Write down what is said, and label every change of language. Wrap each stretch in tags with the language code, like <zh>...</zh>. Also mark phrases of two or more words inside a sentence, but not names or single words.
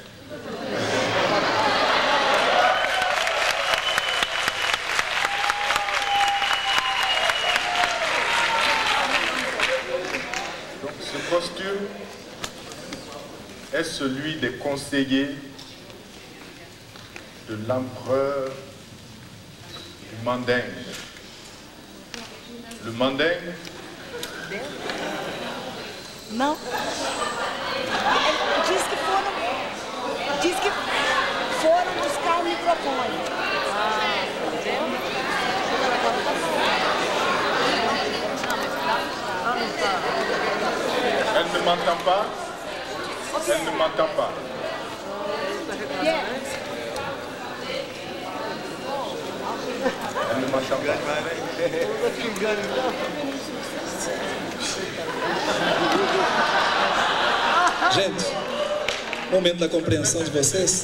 <fr>Ce costume est celui des conseillers de l'empereur du Mandingue. Le Mandingue?</fr> <pt>Não. Diz que foram buscar o microfone.</pt> <fr>Elle ne m'entend pas? Elle ne m'entend pas. Elle ne m'entend pas.</fr> <pt>Gente, momento da compreensão de vocês.</pt>